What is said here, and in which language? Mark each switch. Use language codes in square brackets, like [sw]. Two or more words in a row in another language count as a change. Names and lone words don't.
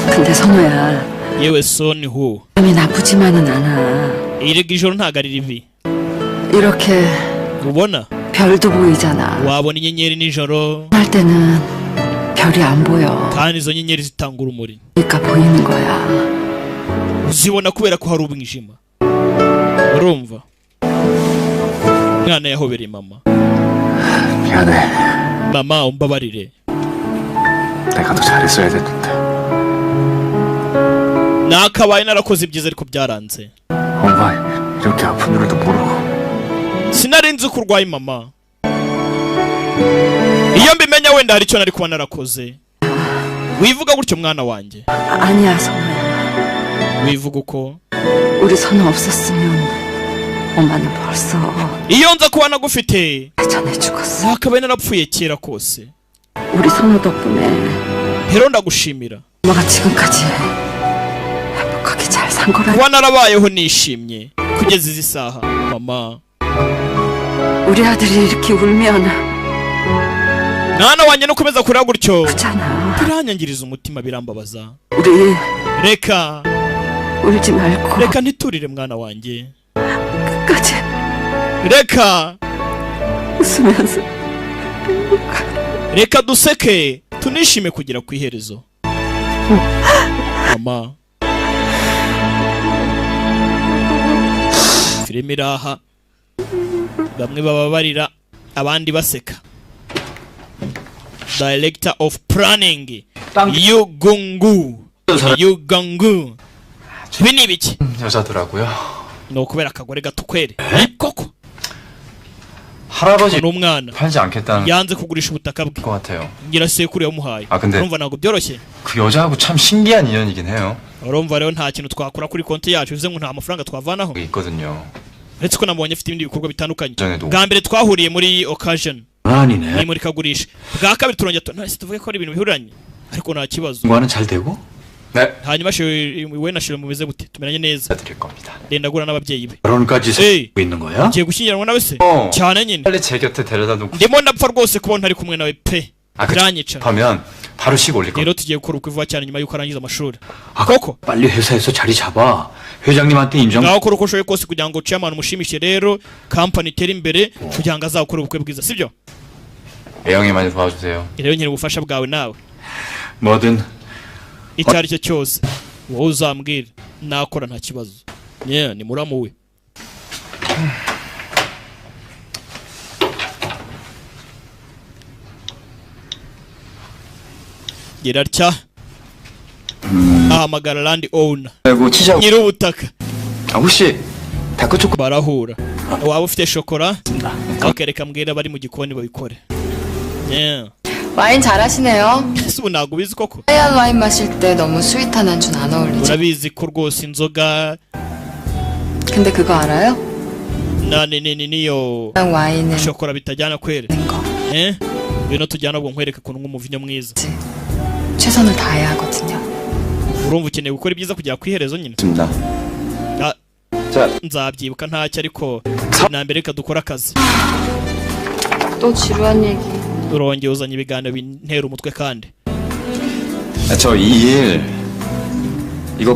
[ko] 근데 선호야, [rw] yewe sonho [ko] 마음이 나쁘지만은 않아. [rw] erega ijoro ntago ari ribi [ko] 이렇게 [rw] ubona [ko] 별도 보이잖아. [rw] wabona inyenyeri nijoro [ko] 할 때는 별이 안 보여. [rw] kandi izo nyenyeri zitanga urumuri [ko] 그러니까 보이는 거야. [rw] uzibona kubera ko hari umwijima urumva umwana yahobereye mama [ko] 미안해. [rw] mama umbabarire [ko] 내가 더 잘했어야 됐는데. [rw] nakabaye narakoze ibyiza ariko byaranze [ko] 엄마 이렇게 아픈 줄도 모르고. [rw] sinari nzi ko urwaye mama iyo mbimenya wenda hari icyo nari kuba narakoze wivuga gutyo mwana wanjye [ko] 아니야, 선호야. [rw] wivuga uko [ko] 우리 선호 없었으면 엄마는 벌써 [rw] iyo nza kuba nagufite [ko] 전에 죽었어. [rw] nakabaye narapfuye kera kose [ko] 우리 선호 덕분에 [rw] rero ndagushimira [ko] 엄마가 지금까지 행복하게 잘 산 거라. [rw] kuba narabayeho nishimye kugeza izi saha mama [ko] 우리 아들이 이렇게 울면 [rw] mwana wanjye nukomeza kurira gutyo [ko] 아프잖아. [rw] biranyangiriza umutima birambabaza [ko] 우리 [rw] reka [ko] 울지 말고 [rw] reka ntiturire mwana wanjye [ko] 끝까지 [rw] reka [ko] 웃으면서 [rw] reka duseke tunishime kugera ku iherezo mama filime iraha bamwe baba barira abandi baseka [en] director of planning [rw] yugungu yugungu ibi ni ibiki [ko] 여자더라고요. [rw] ni ukubera akagore gato kwere koko [ko] 할아버지 [rw] n'umwana [ko] 팔지 않겠다는 [rw] yanze kugurisha ubutaka bwe [ko] 것 같아요. [rw] ngira sekuru yamuhaye [ko] 아, 근데- [rw] urumva ntabwo byoroshye [ko] 그 여자하고 참 신기한 인연이긴 해요. [rw] urumva rero nta kintu twakora kuri konti yacu bivuze ngo nta mafaranga twavanaho [ko] 여기 있거든요. [rw] uretse ko namubonye afite ibindi bikorwa bitandukanye [ko] 전에도 [rw] bwa mbere twahuriye muri occasion ni [ko] 아니네. [rw] imurikagurisha bwa kabiri turongera ntase tuvuge ko ari ibintu bihuriranye ariko nta kibazo [ko] 공부는 잘 되고? 네. [rw] hanyuma we na shiro mumeze gute tumeranye neza [ko] 드릴 겁니다. [rw] ndenda gura n'ababyeyi be [ko] 결혼까지 에이. 생각하고 있는 거야? [rw] ngiye gushyingiranwa nawe se [ko] 어. [rw] cyane nyine [ko] 빨리 제 곁에 데려다 놓고 [rw] ndimo ndapfa rwose kuba ntari kumwe nawe pe [ko] 아, [rw] biranyica [ko] 하면 바로 씩 올릴 겁니다. [rw] rero tugiye gukora ubukwe vuba cyane nyuma y'uko arangiza amashuri [ko] 아, [rw] koko [ko] 빨리 회사에서 자리 잡아. 회장님한테 인정. [rw] ngaho ukora uko ushoboye kose kugira ngo chairman umushimishe rero kampani itere imbere kugira ngo azakore ubukwe bwiza sibyo [ko] 애영이 많이 도와주세요. [rw] rero nyine ubufasha bwawe nawe [ko] 뭐든 [rw] icyo ari cyo cyose wowe uzambwira nakora nta kibazo ni muramu we gira atya ahamagara [en] land owner [ko] 그리고 치즈하고 [rw] nyir'ubutaka [ko] 혹시 다크 초코 [rw] barahura waba ufite shokora bakereka mbwira bari mu gikoni babikore [ko] 와인 잘하시네요. [rw] ese ubu ntabwo ubizi koko [ko] 하얀 와인 마실 때 너무 스윗한 안주는 안 어울리죠. [rw] urabizi ko rwose inzoga [ko] 근데 그거 알아요? [rw] niyo [ko] 그냥 와인은 [rw] shokora bitajyana kwere [ko] 거. [rw] ngwino tujyana ubwo nkwereke ukuntu nk'umuvinyo mwiza [ko] 최선을 다해야 하거든요. [rw] urumva ukeneye gukora ibyiza kugera ku iherezo nyine [ko] 있습니다. 아, 자, [rw] nzabyibuka ntacyo ariko na mbere reka dukore akazi [ko] 또 지루한 얘기. [rw] urongeye uzanye ibiganiro bintera umutwe kandi [ko] 저 이 일 이거